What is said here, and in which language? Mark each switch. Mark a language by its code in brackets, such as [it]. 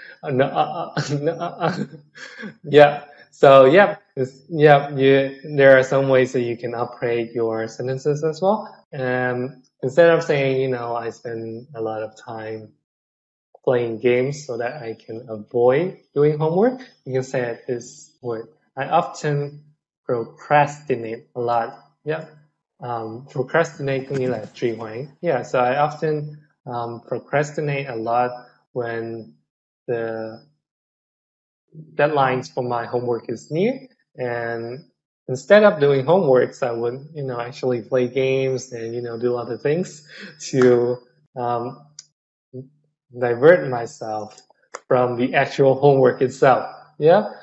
[en] No, no, yeah. So there are some ways that you can upgrade your sentences as well. Instead of saying, I spend a lot of time playing games so that I can avoid doing homework, you can say it this word. I often procrastinate a lot. Yeah. [vi] Procrastinate có nghĩa là trì hoãn. [en] Yeah, so I often procrastinate a lot when the deadlines for my homework is near. And instead of doing homeworks, I would, actually play games and, do other things to um, divert myself from the actual homework itself. Yeah.